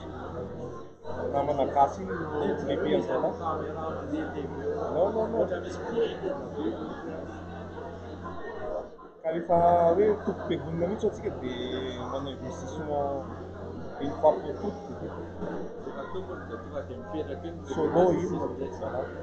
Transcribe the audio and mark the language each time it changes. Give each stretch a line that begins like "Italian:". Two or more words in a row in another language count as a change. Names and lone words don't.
Malagasy: Namana gasy iny no lehibe an'izao. Non. Ka rehefa hoe tompo-piangonana mihitsy atsika dia manao investissement
French: une fois pour toutes.
Malagasy: Solo ino no tsara.